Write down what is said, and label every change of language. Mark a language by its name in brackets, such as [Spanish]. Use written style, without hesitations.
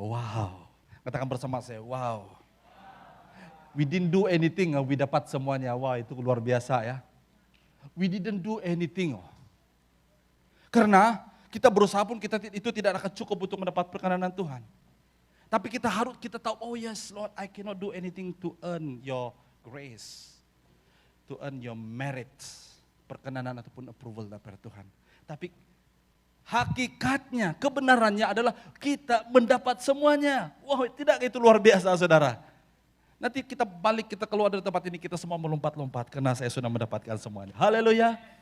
[Indonesian] Wow. Katakan bersama saya, wow. [English] We didn't do anything, we [Indonesian] dapat semuanya. Wah, itu luar biasa ya. [English] We didn't do anything. [Indonesian] Karena kita berusaha pun itu tidak akan cukup untuk mendapat perkenanan Tuhan. Tapi kita tahu, [English] oh yes Lord, I cannot do anything to earn your grace. To earn your merit. [Indonesian] Perkenanan ataupun approval dari Tuhan. Tapi hakikatnya, kebenarannya adalah kita mendapat semuanya. Wow, tidak itu luar biasa saudara. Nanti kita keluar dari tempat ini, kita semua melompat-lompat karena saya sudah mendapatkan semuanya. Haleluya.